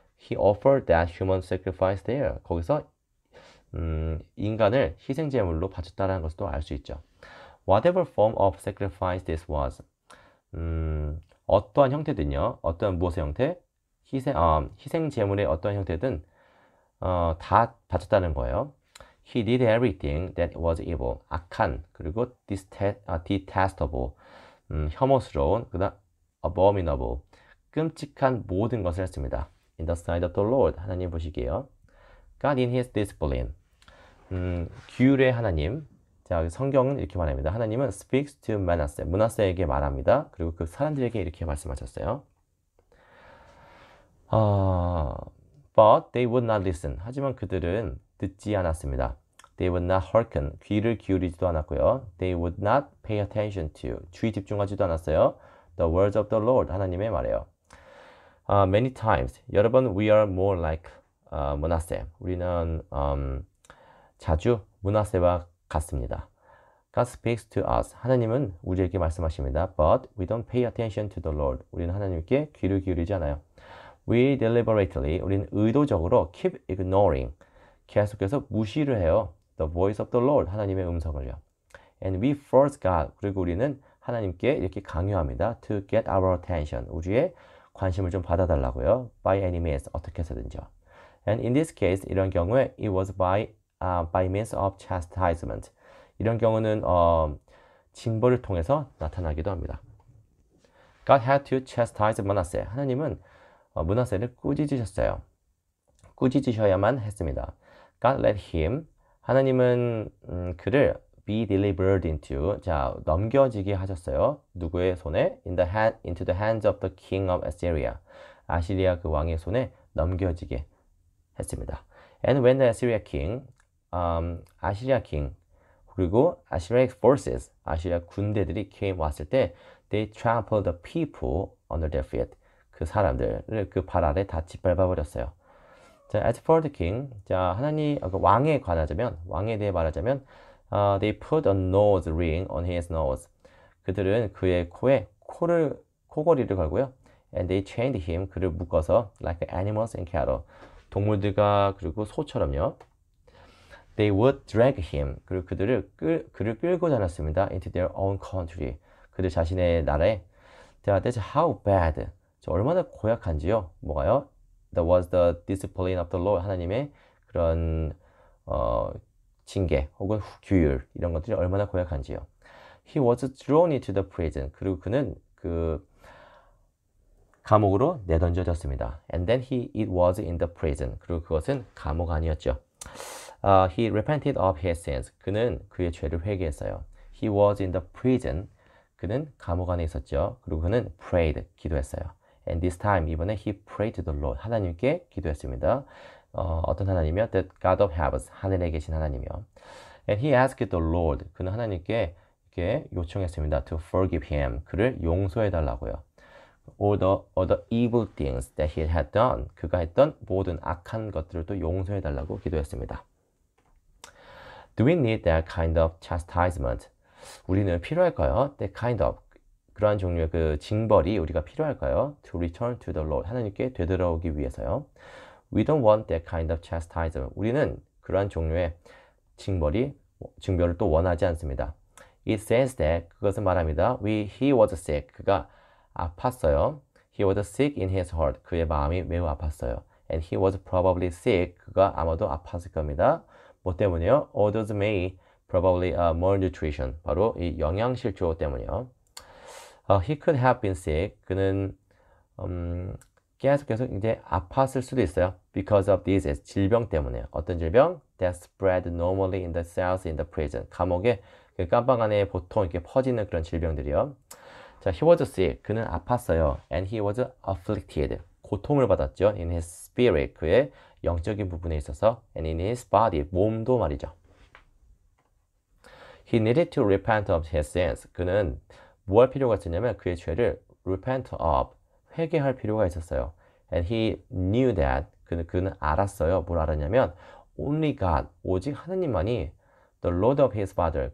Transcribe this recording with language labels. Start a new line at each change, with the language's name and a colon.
English: He offered that human sacrifice there.
Korean: 거기서 인간을 희생제물로 바쳤다는 것도 알 수 있죠.
English: Whatever form of sacrifice this was.
Korean: 어떠한 형태든요. 어떠한 무엇의 형태? 희생제물의 어떠한 형태든 다 바쳤다는 거예요.
English: He did everything that was evil.
Korean: 악한, 그리고 detestable, 혐오스러운, 그다음 abominable, 끔찍한 모든 것을 했습니다.
English: In the sight of the Lord.
Korean: 하나님 보시기에요.
English: God in his discipline.
Korean: 규율의 하나님. 자, 성경은 이렇게 말합니다. 하나님은
English: speaks to Manasseh.
Korean: 므낫세에게 말합니다. 그리고 그 사람들에게 이렇게 말씀하셨어요.
English: But they would not listen.
Korean: 하지만 그들은 듣지 않았습니다.
English: They would not hearken.
Korean: 귀를 기울이지도 않았고요.
English: They would not pay attention to.
Korean: 주의 집중하지도 않았어요.
English: The words of the Lord.
Korean: 하나님의 말이에요.
English: Many times.
Korean: 여러 번
English: we are more like 므낫세.
Korean: 우리는 자주 므낫세와 같습니다.
English: God speaks to us.
Korean: 하나님은 우리에게 말씀하십니다.
English: But we don't pay attention to the Lord.
Korean: 우리는 하나님께 귀를 기울이지 않아요.
English: We deliberately,
Korean: 우리는 의도적으로
English: keep ignoring,
Korean: 계속해서 무시를 해요.
English: The voice of the Lord,
Korean: 하나님의 음성을요.
English: And we force God,
Korean: 그리고 우리는 하나님께 이렇게 강요합니다.
English: To get our attention,
Korean: 우리의 관심을 좀 받아달라고요.
English: By any means,
Korean: 어떻게 해서든지요.
English: And in this case,
Korean: 이런 경우에
English: it was by means of chastisement.
Korean: 이런 경우는 징벌을 통해서 나타나기도 합니다.
English: God had to chastise Manasseh.
Korean: 하나님은 므낫세를 꾸짖으셨어요. 꾸짖으셔야만 했습니다.
English: God let him.
Korean: 하나님은 그를
English: be delivered into.
Korean: 자, 넘겨지게 하셨어요. 누구의 손에?
English: into the hands of the king of Assyria.
Korean: 아시리아 그 왕의 손에 넘겨지게 했습니다.
English: And when the Assyria king, 아시리아 king, 그리고 Assyrian forces,
Korean: 아시리아 군대들이 왔을 때
English: they trampled the people under their feet.
Korean: 그 사람들을 그 발 아래 다 짓밟아 버렸어요.
English: 자, as for the king,
Korean: 자, 왕에 관하자면, 왕에 대해 말하자면,
English: they put a nose ring on his nose.
Korean: 그들은 그의 코에 코걸이를 걸고요.
English: And they chained him,
Korean: 그를 묶어서
English: like animals and cattle.
Korean: 동물들과 그리고 소처럼요.
English: They would drag him.
Korean: 그리고 그를 끌고 다녔습니다.
English: Into their own country.
Korean: 그들 자신의 나라에.
English: 자, that's how bad.
Korean: 저 얼마나 고약한지요. 뭐가요?
English: That was the discipline of the Lord.
Korean: 하나님의 그런 징계 혹은 규율 이런 것들이 얼마나 고약한지요.
English: He was thrown into the prison.
Korean: 그리고 그는 그 감옥으로 내던져졌습니다.
English: And then it was in the prison.
Korean: 그리고 그것은 감옥 안이었죠.
English: He repented of his sins.
Korean: 그는 그의 죄를 회개했어요.
English: He was in the prison.
Korean: 그는 감옥 안에 있었죠. 그리고 그는 prayed. 기도했어요.
English: And this time,
Korean: 이번에
English: he prayed to the Lord.
Korean: 하나님께 기도했습니다. 어떤 하나님이요?
English: The God of heavens.
Korean: 하늘에 계신 하나님이요.
English: And he asked the Lord.
Korean: 그는 하나님께 이렇게 요청했습니다.
English: To forgive him.
Korean: 그를 용서해 달라고요.
English: All the evil things that he had done.
Korean: 그가 했던 모든 악한 것들도 용서해 달라고 기도했습니다.
English: Do we need that kind of chastisement?
Korean: 우리는 필요할까요?
English: That kind of
Korean: 그러한 종류의 그 징벌이 우리가 필요할까요?
English: To return to the Lord.
Korean: 하나님께 되돌아오기 위해서요.
English: We don't want that kind of chastisement.
Korean: 우리는 그러한 종류의 징벌을 또 원하지 않습니다.
English: It says that
Korean: 그것은 말합니다.
English: He was sick.
Korean: 그가 아팠어요.
English: He was sick in his heart.
Korean: 그의 마음이 매우 아팠어요.
English: And he was probably sick.
Korean: 그가 아마도 아팠을 겁니다. 뭐 때문에요?
English: Others may probably malnutrition.
Korean: 바로 이 영양실조 때문이요.
English: He could have been sick.
Korean: 그는 계속 이제 아팠을 수도 있어요.
English: Because of disease.
Korean: 질병 때문에. 어떤 질병?
English: That spread normally in the cells in the prison.
Korean: 감옥에 그 깜방 안에 보통 이렇게 퍼지는 그런 질병들이요.
English: 자, he was sick.
Korean: 그는 아팠어요.
English: And he was afflicted.
Korean: 고통을 받았죠.
English: In his spirit.
Korean: 그의 영적인 부분에 있어서
English: and in his body.
Korean: 몸도 말이죠.
English: He needed to repent of his sins.
Korean: 그는 뭐 할 필요가 있었냐면 그의 죄를
English: repent of.
Korean: 회개할 필요가 있었어요.
English: And he knew that.
Korean: 그는 알았어요. 뭘 알았냐면
English: only God.
Korean: 오직 하느님만이
English: the Lord of his father.